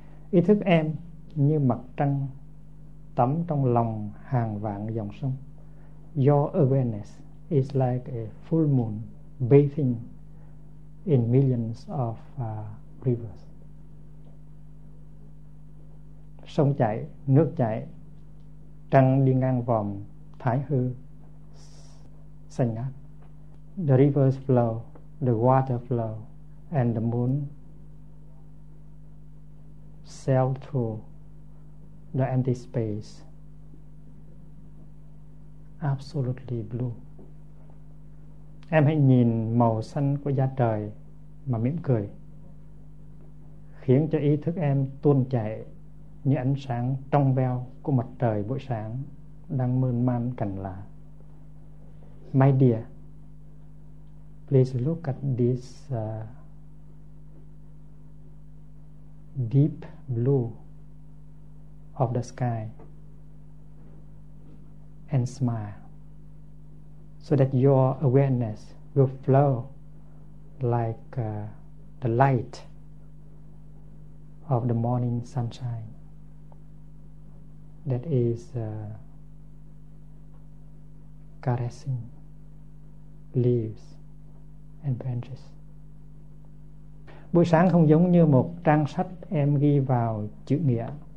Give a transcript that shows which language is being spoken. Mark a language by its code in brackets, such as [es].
[vi] Ý thức em như mặt trăng tắm trong lòng hàng vạn dòng sông. [en] Your awareness is like a full moon bathing in millions of rivers. [vi] Sông chảy, nước chảy, trăng đi ngang vòm thái hư xanh ngát. [en] The rivers flow, the water flow, and the moon sail through the empty space, absolutely blue. [vi] Em hãy nhìn màu xanh của da trời mà mỉm cười, khiến cho ý thức em tuôn chảy như ánh sáng trong veo của mặt trời buổi sáng đang mơn man cành lá. [en] My dear, please look at this deep blue of the sky and smile, so that your awareness will flow like the light of the morning sunshine that is caressing leaves and branches. [vi] Buổi sáng không giống như một trang sách em ghi vào chữ nghĩa.